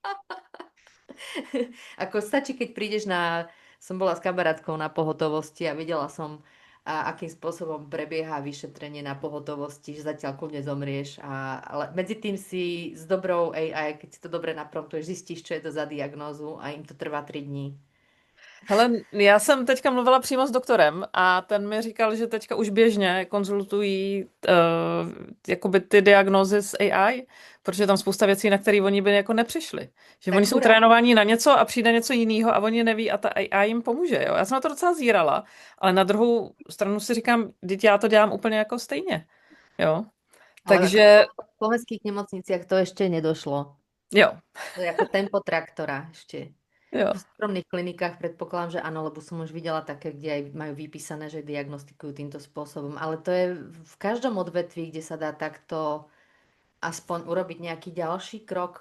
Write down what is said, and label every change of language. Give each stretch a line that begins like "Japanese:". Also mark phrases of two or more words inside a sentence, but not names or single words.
Slovak: Ako stačí, keď prídeš Som bola s kamarátkou na pohotovosti a videla som, akým spôsobom prebieha vyšetrenie na pohotovosti, že zatiaľ kľudne zomrieš. Ale medzi tým si s dobrou AI, keď si to dobre napromptuješ, zistíš, čo je to za diagnózu a im to trvá 3 dní.
Czech: Hele, já jsem teďka mluvila přímo s doktorem a ten mi říkal, že teďka už běžně konzultují jakoby ty diagnózy s AI, protože je tam spousta věcí, na které oni by jako nepřišli. Že Tak oni jsou hurá. trénovaní na něco a přijde něco jiného a oni neví a ta AI jim pomůže. Jo? Já jsem na to docela zírala, ale na druhou stranu si říkám, teď já to dělám úplně jako stejně. Jo?
Slovak: Ale Takže v slovenských nemocniciach to ešte nedošlo.
Czech: jo,
Slovak: To je ako tempo traktora ešte.
Czech: jo.
Slovak: V súkromných klinikách predpokladám, že áno, lebo som už videla také, kde aj majú vypísané, že diagnostikujú týmto spôsobom. Ale to je v každom odvetví, kde sa dá takto aspoň urobiť nejaký ďalší krok.